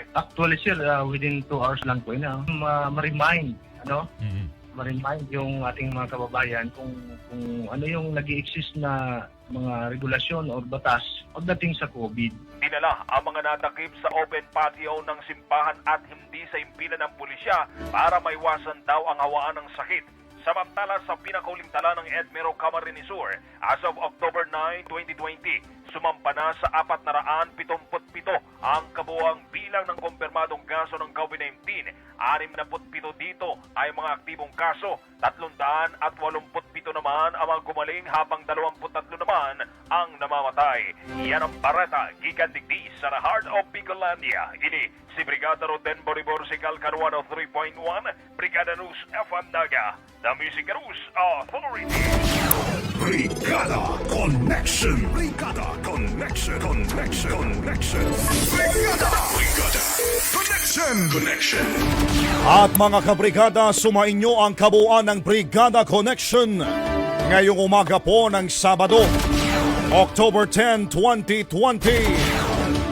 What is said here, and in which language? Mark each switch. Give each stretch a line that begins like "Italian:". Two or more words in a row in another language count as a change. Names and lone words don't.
Filipino: Actually sir,
English: within 2 hours
Filipino: lang po yun. Ma-remind, ma-remind yung ating mga kababayan kung ano yung nag-i-exist na mga regulasyon o batas pagdating sa COVID. Dinala ang mga natakip sa open patio ng simbahan at hindi sa impilan ng pulisya para maiwasan daw ang hawaan ng sakit. Samantala sa pinakauling tala ng Edmero Camarines Sur,
English: as of October 9, 2020,
Filipino: sumampa na sa 477 ang kabuuang bilang ng kumpirmadong kaso ng COVID-19. 67 dito ay mga aktibong kaso, 387 naman ang mga gumaling habang 23 naman ang namamatay.
Bikol: Yan ang barata, gikan digdi sa Heart of Bicolandia. Ini si Brigada Roden Boribor Sigal Caruano 3.1, Brigada News FM Naga,
English: the Music News Authority. Brigada Connection. Brigada Connection. Connection. Brigada Connection.
Filipino: At mga kabrigada, sumainyo ang kabuuan ng Brigada Connection ngayong umaga po ng Sabado, October 10, 2020.